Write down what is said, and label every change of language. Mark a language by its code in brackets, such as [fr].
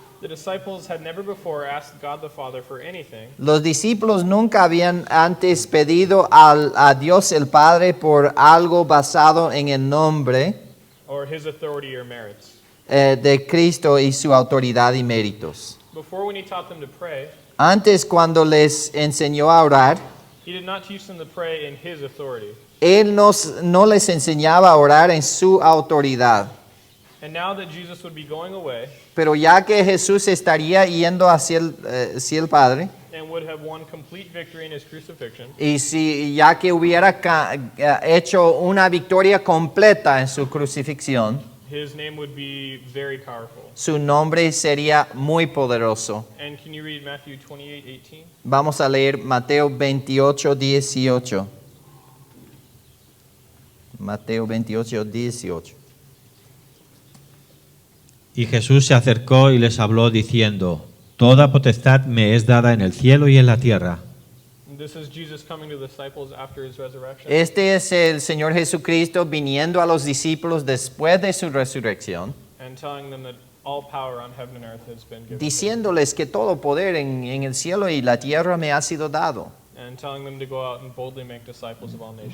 [en] the disciples had never before asked God the Father for anything [es] los discípulos nunca habían antes pedido a Dios el Padre por algo basado en el nombre [en] or his authority or merits. [es] de Cristo y su autoridad y méritos. [en] Before, when he taught them to pray, [es] Antes, cuando les enseñó a orar, [en] he did not teach them to pray in his authority. [es] Él no les enseñaba a orar en su autoridad. [en] And now that Jesus would be going away [es] Pero ya que Jesús estaría yendo hacia el Padre, [en] and would have won complete victory in his crucifixion, [es] y ya que hubiera hecho una victoria completa en su crucifixión, [en] his name would be very powerful. [es] su nombre sería muy poderoso. [en] And can you read Matthew 28:18? [es] Vamos a leer Mateo 28:18. Mateo 28:18. Y Jesús se acercó y les habló diciendo, Toda potestad me es dada en el cielo y en la tierra. [en] This is Jesus coming to the disciples after his resurrection. [es] Este es el Señor Jesucristo viniendo a los discípulos después de su resurrección, [en] And telling them that all power on heaven and earth has been given. [es] diciéndoles que todo poder en el cielo y la tierra me ha sido dado, [en] And telling them to go out and boldly make disciples of all nations.